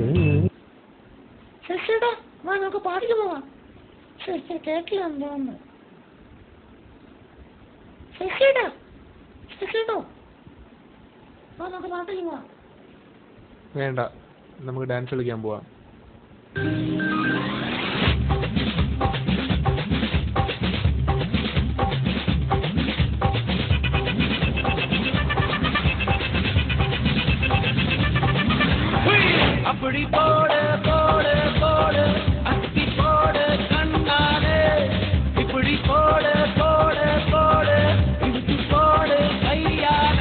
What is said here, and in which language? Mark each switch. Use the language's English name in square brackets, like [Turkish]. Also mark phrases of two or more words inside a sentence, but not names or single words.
[Malayalam] ശശിടാ, നമുക്ക് പാടിക്ക് പോവാം. ശശി കേട്ടില്ല എന്തോന്ന്. ശശിടോ നമുക്ക് പാട്ടിക്ക് പോവാം. വേണ്ട, നമുക്ക് ഡാൻസ് കളിക്കാൻ പോവാം. [Tamil] அப்படி போடு போடு போடு அத்தி போடு கண்ணாலே, இப்படி போடு போடு போடு இழுத்து போடு கையாலே.